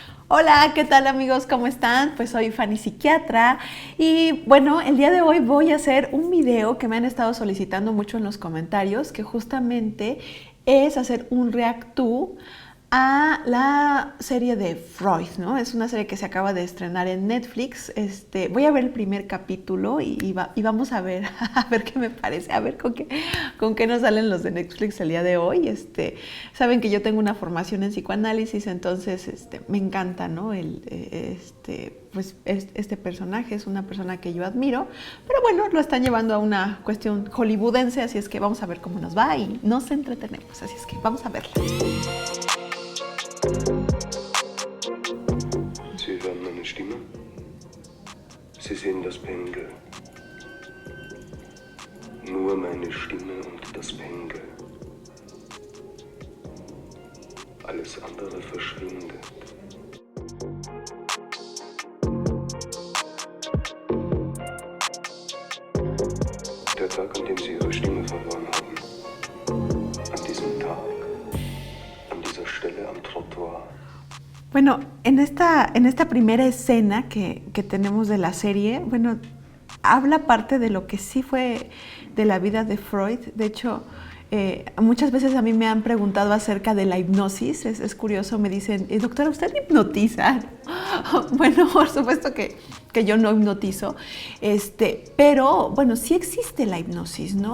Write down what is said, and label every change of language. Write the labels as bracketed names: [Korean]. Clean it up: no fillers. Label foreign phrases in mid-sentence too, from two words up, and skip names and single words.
[Spanish] Hola, ¿qué tal amigos? ¿Cómo están? Pues soy Fanny Psiquiatra y bueno, el día de hoy voy a hacer un video que me han estado solicitando mucho en los comentarios, que justamente es hacer un [English] react to [Spanish] a la serie de Freud, ¿no? Es una serie que se acaba de estrenar en Netflix. Voy a ver el primer capítulo y vamos a ver, a ver qué me parece, a ver con qué nos salen los de Netflix el día de hoy. Saben que yo tengo una formación en psicoanálisis, entonces me encanta, ¿no? Este personaje es una persona que yo admiro, pero bueno, lo están llevando a una cuestión hollywoodense, así es que vamos a ver cómo nos va y nos entretenemos, así es que vamos a verla. [German] Sie hören meine Stimme. Sie sehen das Pendel. Nur meine Stimme und das Pendel. Alles andere verschwindet. Der Tag, an dem Sie Ihre Stimme verloren haben. An diesem Tag. An dieser Stelle am Trottoir. [Spanish] Bueno, en esta primera escena que tenemos de la serie, bueno, habla parte de lo que sí fue de la vida de Freud. De hecho, muchas veces a mí me han preguntado acerca de la hipnosis. Es curioso, me dicen, doctora, ¿usted hipnotiza? Bueno, por supuesto que yo no hipnotizo, pero bueno, sí existe la hipnosis, ¿no?